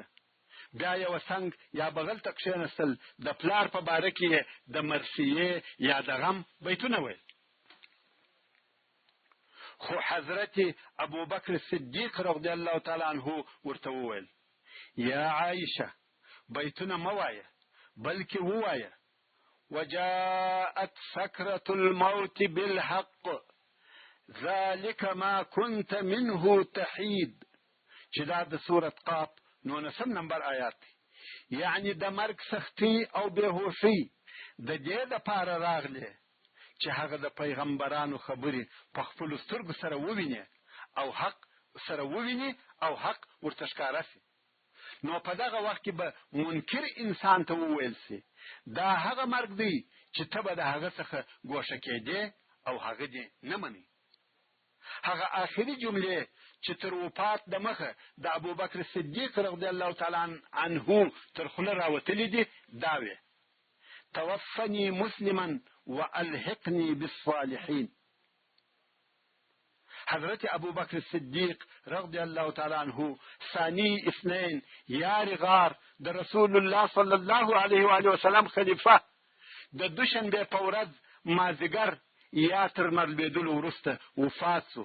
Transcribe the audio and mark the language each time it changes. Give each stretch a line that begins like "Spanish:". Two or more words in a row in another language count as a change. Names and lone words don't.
Pashto: بیا یې وسنګ یا بغل ته کښېنستل. د پلار په باره کې د مرثیې یا د غم بیتونه ویل. خو حضرت ابو بکر صدیق
Arabic: رضی الله تعالی عنه
Pashto: ورته وویل یا عایشه بیتونه مه وایه بلکې ووایه
Arabic: وجاءت سكرة الموت بالحق ذلك ما كنت منه تحيد.
Pashto: چې دا د سورة قاف 19 نمبر آیات دی. یعنی د مرګ سختی او بېهوشي د دې دپاره راغلی چې هغه د پیغمبرانو خبرې په خپلو سترګو سره وویني او حق سره وویني او حق ورته ښکاره سي. نو په دغه وخت کې به منکر انسان ته وویل سي دا هغه مرګ دی چې ته به د هغه څخه ګوښه کېدې او هغه دې نه مني. هغه آخري جملې چې تر وفات د مخه د ابو بکر صدیق
Arabic: رضی الله تعالی عنه
Pashto: تر خوله راوتلې دي دا وې
Arabic: توفني مسلما والحقني بالصالحين.
Pashto: حضرت ابو بکر صدیق
Arabic: رضی الله تعالی عنه ثانی اثنين
Pashto: یار غار د
Arabic: رسول الله صلی الله علیه و آله وسلم
Pashto: خلیفہ د دوشنبه په ورځ مازیګر یا تر مرلېدلو وروسته وفات سو.